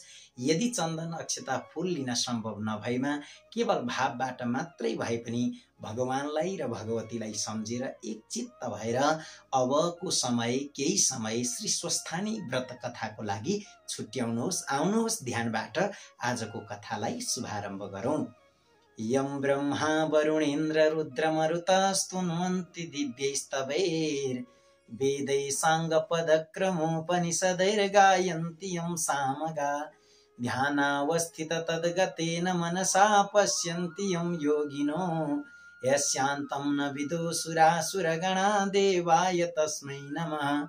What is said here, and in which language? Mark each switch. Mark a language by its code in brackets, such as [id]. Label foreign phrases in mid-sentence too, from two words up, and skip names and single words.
[ne] यदि चन्दन अक्षता फूल लिन सम्भव नभएमा केवल भावबाट मात्रै भए पनि भगवानलाई र भगवतीलाई सम्झेर एक चित्त भएर अबको समय केही समय श्री स्वस्थानी व्रत कथाको लागि छुट्याउनुहोस्। आउनुहोस् ध्यानबाट आजको कथालाई शुभारम्भ गरौं। [sa] यं ब्रह्मा वरुणेन्द्र रुद्रमरुतस्तुन्वन्ति दिव्यैस्तवैर् वेदै साङ्गपदक्रमोपनिषदैर्गायन्ति यं सामगा ध्यानावस्थित तद्गतेन मनसा पश्यन्ति यं योगिनो यस्यान्तं न विदुसुरासुरगणा देवाय तस्मै नमः।